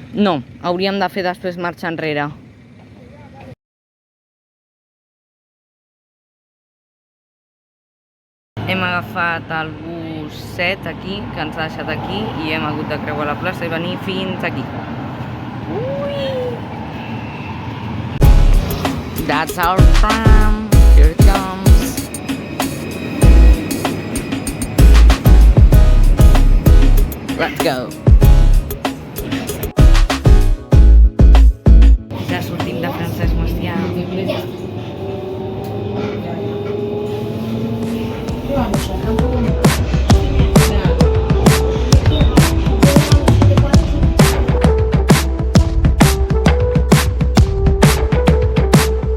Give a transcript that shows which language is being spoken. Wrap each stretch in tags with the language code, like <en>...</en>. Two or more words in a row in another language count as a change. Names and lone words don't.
<ca>No, hauríem de fer després marxa enrere. Hem agafat el bus 7 aquí, que ens ha deixat aquí, i hem hagut de creuar la plaça i venir fins aquí. Ui!</ca> <en>That's our tram. Here it comes. Let's go.</en> <ca>Ja sortim de Francesc Macià. Juraria</ca>